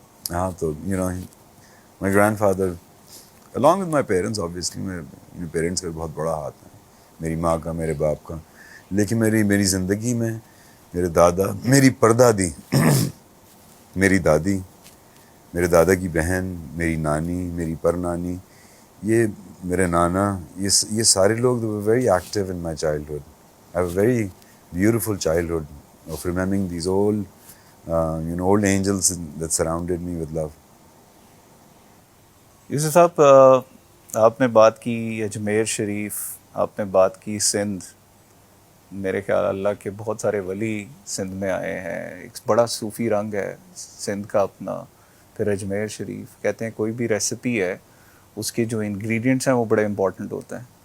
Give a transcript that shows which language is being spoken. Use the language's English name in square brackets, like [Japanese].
[Urdu] ہاں, تو [English] you know my grandfather along with my parents, obviously [Urdu] میرے parents کا بہت بڑا ہاتھ ہے, میری ماں کا, میرے باپ کا. لیکن میری زندگی میں میرے دادا, میری پردادی, میری دادی, میرے دادا کی بہن, میری نانی, میری پرنانی, یہ میرے نانا, یہ سارے لوگ [English] they were very active in my childhood. I have a very beautiful childhood of remembering these old old angels that surrounded me with love. [Urdu] یوسف صاحب, آپ نے بات کی اجمیر شریف, آپ نے بات کی سندھ. میرے خیال اللہ کے بہت سارے ولی سندھ میں آئے ہیں, ایک بڑا صوفی رنگ ہے سندھ کا اپنا. پھر اجمیر شریف, کہتے ہیں کوئی بھی ریسیپی ہے اس کے جو انگریڈینٹس ہیں وہ بڑے امپورٹنٹ ہوتے ہیں.